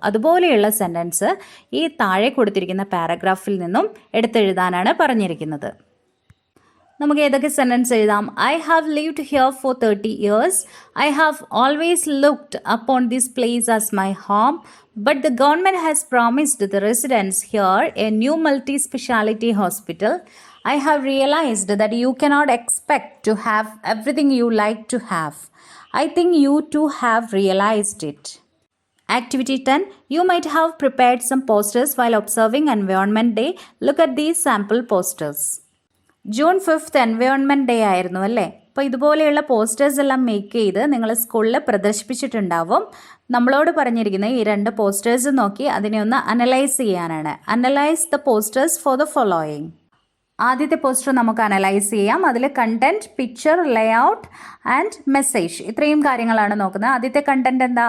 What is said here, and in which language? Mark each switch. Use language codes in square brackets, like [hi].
[ml] അതുപോലെയുള്ള സെൻറ്റൻസ് ഈ താഴെ കൊടുത്തിരിക്കുന്ന പാരഗ്രാഫിൽ നിന്നും എടുത്തെഴുതാനാണ് പറഞ്ഞിരിക്കുന്നത്. നമുക്ക് ഏതൊക്കെ സെൻറ്റൻസ് എഴുതാം? [en] I have lived here for 30 years. I have always looked upon this place as my home, but the government has promised the residents here a new multi speciality hospital. I have realized that you cannot expect to have everything you like to have. I think you too have realized it. Activity 10. You might have prepared some posters while observing Environment Day. Look at these sample posters. June 5th Environment Day [ml] ആയിരുന്നു അല്ലേ. അപ്പോൾ ഇതുപോലെയുള്ള posters എല്ലാം make ചെയ്ത് നിങ്ങൾ സ്കൂളിൽ പ്രദർശിപ്പിച്ചിട്ടുണ്ടാവും. നമ്മളോട് പറഞ്ഞിരിക്കുന്ന ഈ 2 പോസ്റ്റേഴ്സ് നോക്കി അതിനെ ഒന്ന് അനലൈസ് ചെയ്യാനാണ്. [en] Analyse the posters for the following. [ml] ആദ്യത്തെ പോസ്റ്റർ നമുക്ക് അനലൈസ് ചെയ്യാം. അതിൽ content, picture, layout and message, ഇത്രയും കാര്യങ്ങളാണ് നോക്കുന്നത്. ആദ്യത്തെ കണ്ടന്റ് എന്താ?